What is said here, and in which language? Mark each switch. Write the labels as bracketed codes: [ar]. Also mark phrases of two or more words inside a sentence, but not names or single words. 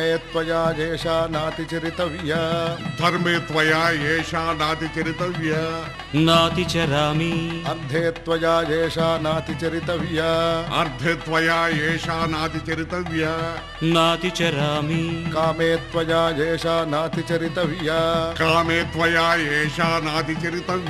[sa] त्वया येषा नातिचरितव्या ధర్మే త్వయా ఏషా నాతి చరితవ్య నాతిచరామి अर्धे त्वया येषा नातिचरितव्या అర్ధే త్వయా ఏషా నాతి చరితవ్య నాతిచరామి कामे त्वया येषा नातिचरितव्या కామే త్వయా ఏషా నాతి చరితవ్య